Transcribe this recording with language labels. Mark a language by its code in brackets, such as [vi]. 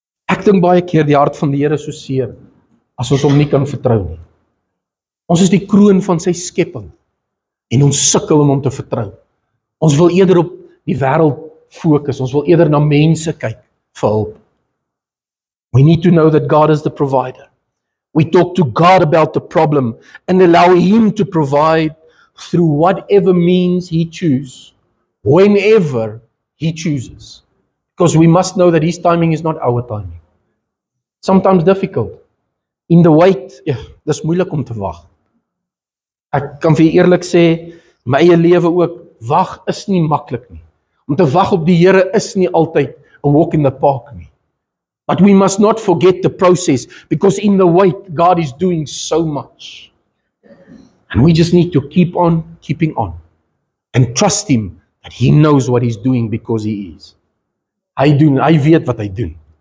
[af] Ek dink baie keer die hart van die Here so seer, as ons hom nie kan vertrou nie. Ons is die kroon van sy skepping, en ons sukkel om hom te vertrou. Ons wil eerder op die wêreld fokus, ons wil eerder na mense kyk vir hulp. [en] We need to know that God is the provider. We talk to God about the problem and allow Him to provide through whatever means He chooses, whenever He chooses. Because we must know that His timing is not our timing. Sometimes difficult. In the wait, [af] dis moeilik om te wag. Ek kan vir eerlik sê, my eie lewe ook, wag is nie maklik nie. Om te wag op die Here is nie altyd a walk in the park nie. [en] But we must not forget the process, because in the wait, God is doing so much. And we just need to keep on keeping on and trust Him that He knows what He's doing because He is. [af] Hy weet wat hy doen.